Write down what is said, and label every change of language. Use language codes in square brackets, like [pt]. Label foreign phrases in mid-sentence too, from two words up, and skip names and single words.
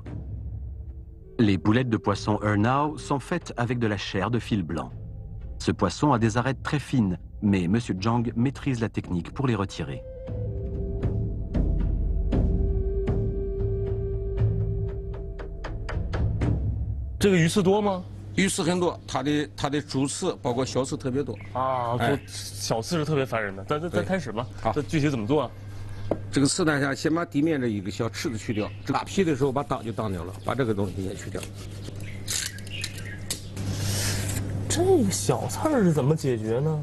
[fr] Les boulettes de poisson ernao sont faites avec de la chair de fil blanc. Ce poisson a des arêtes très fines, mais Monsieur Zhang maîtrise la technique pour les retirer. [zh] Ce 鱼刺多吗？鱼刺很多，它的主刺包括小刺特别多啊，哎小刺是特别烦人的。咱对开始吧。好这具体怎么做啊？这个刺呢，先把底面这一个小刺子去掉，拉皮的时候把当就当掉了，把这个东西也去掉。这个小刺儿是怎么解决呢？